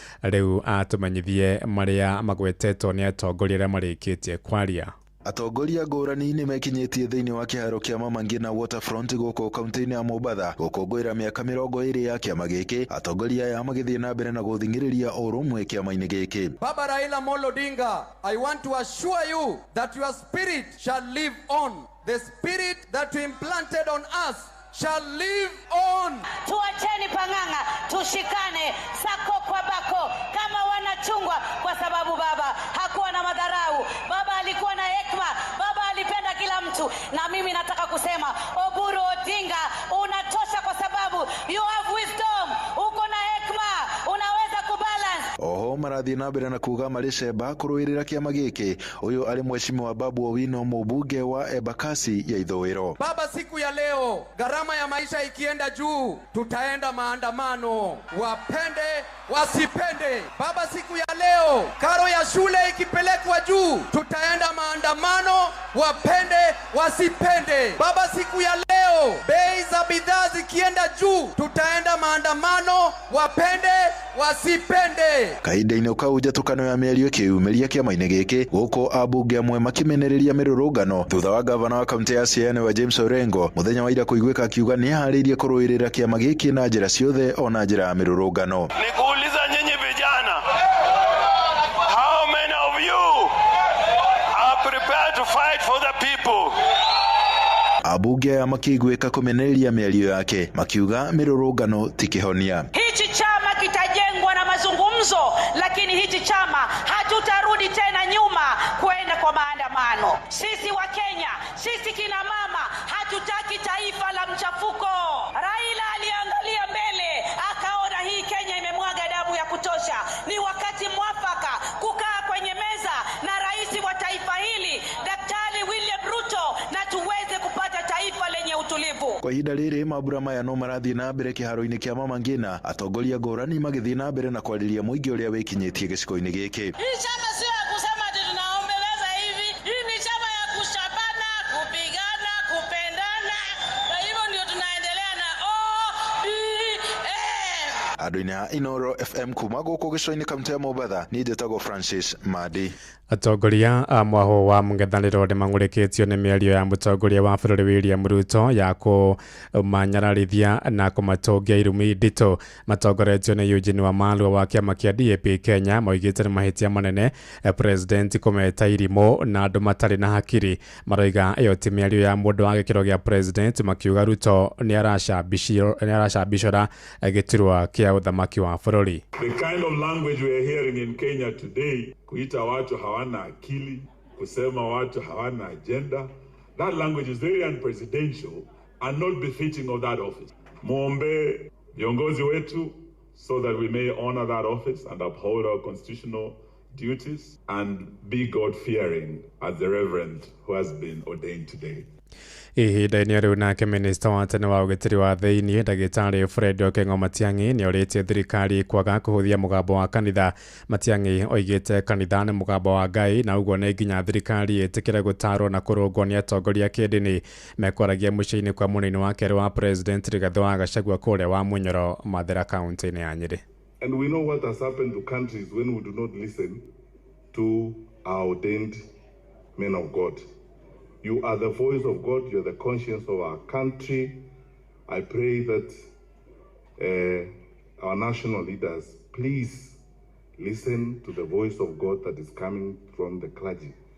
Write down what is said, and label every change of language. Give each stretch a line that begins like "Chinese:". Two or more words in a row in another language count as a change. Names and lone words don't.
Kikuyu: Rĩu atũmenyithie marĩa magwetetwo nĩ atongoria arĩa marĩkĩtie kwaria. Atongoria ngũrani nĩ mekinyĩtie thĩinĩ wa kĩharo kĩa Mama Ngina Waterfront gũkũ kaunti-inĩ ya Mombatha gũkũngũĩra mĩaka mĩrongo ĩrĩ ya kĩama gĩkĩ, atongoria aya magĩthiĩ na mbere na gũthing'ĩrĩria ũrũmwe kĩama-inĩ gĩkĩ.
English: Baba Raila Amolo Odinga, I want to assure you that your spirit shall live on. The spirit that you implanted on us shall live on.
Swahili: Tuacheni pang'ang'a, tushikane sako kwa bako kama wanachungwa, kwa sababu baba hakuwa na madharau. Baba alikuwa na hekima, baba alipenda kila mtu. Na mimi nataka kusema, Oburu Odinga, unatosha kwa sababu
English: you have wisdom,
Swahili: uko na hekima, unaweza kubalance.
Kikuyu: Oho, marathiĩ na mbere na kuuga marĩ cemba kũrũĩrĩra kĩama gĩkĩ. Ũyũ arĩ Mheshimiwa Babu Owino, mũmbunge wa Embakasi ya Ithũĩro.
Swahili: Baba, siku ya leo, gharama ya maisha ikienda juu, tutaenda maandamano, wapende, wasipende. Baba, siku ya leo, karo ya shule ikipelekwa juu, tutaenda maandamano, wapende, wasipende. Baba, siku ya leo, bei za bidhaa zikienda juu, tutaenda maandamano, wapende, wasipende.
Kikuyu: Kahinda-inĩ kau njatũkano ya mĩario ĩkĩyumĩria kĩama-inĩ gĩkĩ, gũkũ ambunge amwe makĩmenereria mĩrũrũngano thutha wa gavana wa kaunti ya Siaya nĩwe James Orengo mũthenya wa ira kũiguĩka akiuga nĩeharĩirie kũrũĩrĩra kĩama gĩkĩ na njĩra ciothe, ona njĩra ya mĩrũrũngano.
Swahili: Nikuuliza nyinyi vijana,
English: how many of you are prepared to fight for the people?
Kikuyu: Ambunge aya makĩiguĩka kũmenereria mĩario yake, makiuga mĩrũrũngano ti kĩhonia.
Swahili: Hichi chama kitajengwa na mazungumzo, lakini hichi chama hatutarudi tena nyuma kwenda kwa maandamano. Sisi wa Kenya, sisi kina mama, hatutaki taifa la mchafuko. Raila aliangalia mbele, akaona hii Kenya imemwaga damu ya kutosha. Ni wakati mwafaka kukaa kwenye meza na rais wa taifa hili, Daktari William Ruto, na tuweze kupata taifa lenye utulivu.
Kikuyu: Kwa ihinda rĩrĩ, mambura maya no marathiĩ na mbere kĩharo-inĩ kĩa Mama Ngina, atongoria ngũrani magĩthiĩ na mbere na kwarĩria mũingĩ ũrĩa wĩkinyĩtie gĩcigo-inĩ gĩkĩ.
Swahili: Hii chama sio ya kusema ati tunaombeleza hivi. Hii ni chama ya kushapana, kupigana, kupendana. Kwa hivyo ndio tunaendelea na O D M.
Kikuyu: Andũ-inĩ a Inooro F M kuma gũkũ gĩcua-inĩ kaunti ya Mombatha, niĩ njĩtagwo Francis Madi. Atongoria a mwahũ wa mũng'ethanĩro nĩ mang'ũrĩkĩtio nĩ mĩario ya mũtongoria wa bũrũri William Ruto ya kũmanyararithia na kũmatungia irumi nditũ. Matongoretio nĩ Eugene Wamalwa wa kĩama kĩa D A P Kenya, moigĩte nĩ mahĩtia manene, eh, president kũmeta irimũ na andũ matarĩ na hakiri. Maroiga ĩyo ti mĩario ya mũndũ wa gĩkĩro gĩa president, makiuga Ruto nĩ aracambicio-, nĩ aracambicora, eh, gĩturwa kĩa ũthamaki wa bũrũri.
English: The kind of language we are hearing in Kenya today,
Swahili: kuita watu hawana akili, kusema watu hawana agenda,
English: that language is very unpresidential and not befitting of that office.
Swahili: Muombe viongozi wetu
English: so that we may honor that office and uphold our constitutional duties and be God-fearing as the reverend who has been ordained today.
Kikuyu: Ihinda-inĩ rĩu nake minista wa tene wa ũgitĩri wa thĩinĩ, Ndagĩtarĩ Fred Okengo Matiang'i, nĩ orĩtie thirikari kwaga kũhũthia mũgambo wa kanitha. Matiang'i oigĩte kanitha nĩ mũgambo wa Ngai, na ũguo nĩ nginya thirikari ĩtĩkĩre gũtaarwo na kũrũngwo nĩ atongoria a kĩndini. Mekwaragia mũciĩ-inĩ kwa mũnini wa kerĩ wa president, Rigathĩ wa Gachagua, kũrĩa wa Munyoro, Mathĩra, kaunti-inĩ ya Nyĩrĩ.
English: And we know what has happened to countries when we do not listen to our ordained men of God. You are the voice of God, you are the conscience of our country. I pray that, uh, our national leaders, please listen to the voice of God that is coming from the clergy.